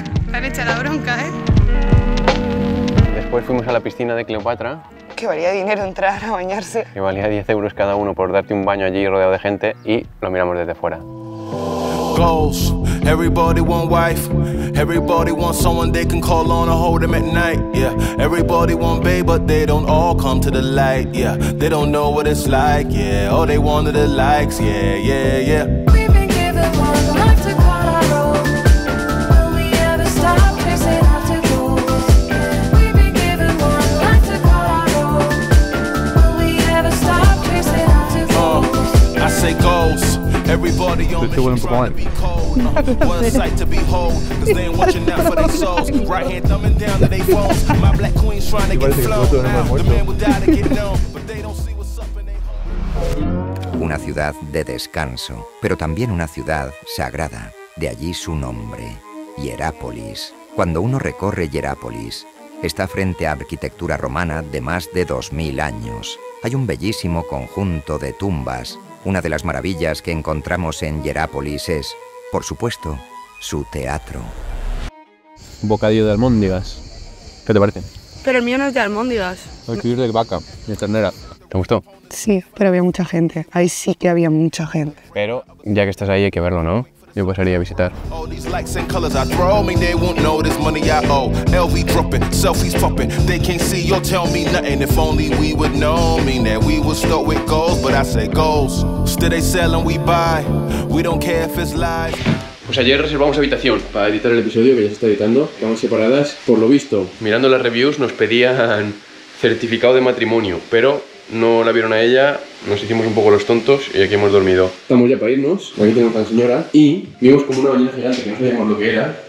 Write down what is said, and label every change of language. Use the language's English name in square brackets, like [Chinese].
[Spanish] Te han hecho la bronca, ¿eh? Después fuimos a la piscina de Cleopatra, Que valía dinero entrar a bañarse. que valía 10 euros cada uno por darte un baño allí rodeado de gente, y lo miramos desde fuera. [English] Goals. Everybody want wife. Everybody want someone they can call on and hold them at night. Yeah. Everybody want babe, but they don't all come to the light. Yeah. They don't know what it's like. Yeah. All they want are the likes. Yeah, yeah, yeah. We've been given one life to call our own. Will we ever stop chasing after goals? We've been given one life to call our own. Will we ever stop chasing after goals? I say goals. Everybody on [Spanish] Te huele un poco [English] hard to be cold. One sight to behold, cause they ain't watching out for their souls. Right hand thumbing down to their phones. My black queen's trying to get flown. The man will die to get known, but they don't see what's up in their heart. [Spanish] Una ciudad de descanso, pero también una ciudad sagrada. De allí su nombre, Hierápolis. Cuando uno recorre Hierápolis, está frente a arquitectura romana de más de 2000 años. Hay un bellísimo conjunto de tumbas. Una de las maravillas que encontramos en Hierápolis es, por supuesto, su teatro. Bocadillo de almóndigas. ¿Qué te parece? Pero el mío no es de almóndigas. Aquí es de vaca, de ternera. ¿Te gustó? Sí, pero había mucha gente. Ahí sí que había mucha gente. Pero ya que estás ahí hay que verlo, ¿no? Yo pasaría a visitar. [English] All these likes and colors I throw me, they won't know this money I owe. LV dropping, selfies popping, they can't see or tell me nothing. If only we would know me, that we would start with goals, but I say goals. Still they sell and we buy, we don't care if it's live. [Spanish] Pues ayer reservamos habitación para editar el episodio que ya se está editando. Estamos separadas. Por lo visto, mirando las reviews nos pedían certificado de matrimonio, pero no la vieron a ella, nos hicimos un poco los tontos y aquí hemos dormido. Estamos ya para irnos, aquí tenemos a la señora y vimos como una bañera gigante que no sabíamos lo que era.